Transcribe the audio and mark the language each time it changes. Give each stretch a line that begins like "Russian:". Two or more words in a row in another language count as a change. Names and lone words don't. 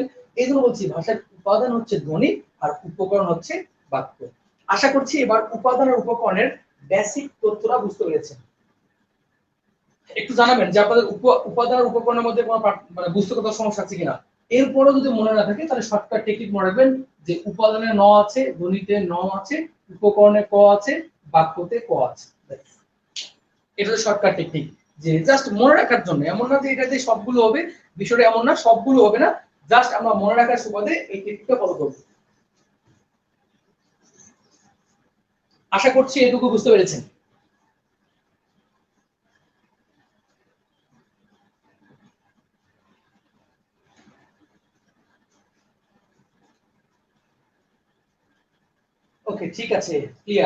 Bangla: এই জন্য বলছি ভাষার উপাদান হচ্ছে ধ্বনি আর উপকরণ হচ্ছে বাক্য। আশা করছি এবার উপাদান আর উপকরণের বেসিক তথ্যটা বুঝতে পেরেছেন। একটু জানাবেন যে আপনাদের উপাদান আর উপকরণের মধ্যে কোনো মানে বুঝতে কোথাও সমস্যা আছে কিনা। এরপরও যদি মনে না থাকে তাহলে
English: shortcut technique
Bangla: মনে রাখবেন যে উপাদানে ন আছে, ধ্বনিতে ন আছে, উপকরণে ক আছে, বাক্যতে ক আছে। এটা তো
English: shortcut technique,
Bangla: যে জাস্ট মনে রাখার জন্য। এমন না যে এটা যে সবগুলো হবে, বিষয়টা এমন না, সবগুলো হবে না, জাস্ট আমরা মনে রাখার সুবাদে এই টেকনিকটা ফলো করব। আশা করছি এটুকু বুঝতে পেরেছেন। ওকে, ঠিক আছে, ক্লিয়ার।